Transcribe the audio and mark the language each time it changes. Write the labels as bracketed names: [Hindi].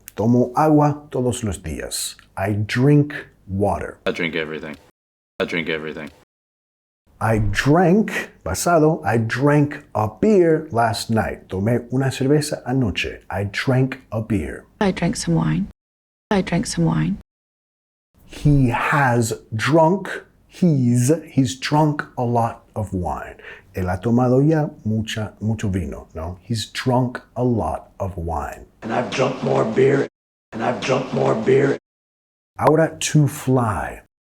[Spanish] Tomo agua todos los días. [English] I drink water. I drink everything. I drink everything. I drank, [Spanish] pasado, [English] I drank a beer last night. [Spanish] Tomé una cerveza anoche. [English] I drank a beer. I drank some wine. I drank some wine. He has drunk, he's drunk a lot of wine. [Spanish] Él ha tomado ya mucho vino, no? [English] He's drunk a lot of wine. And I've drunk more beer. And I've drunk more beer. [Spanish] Ahora, [English] to fly.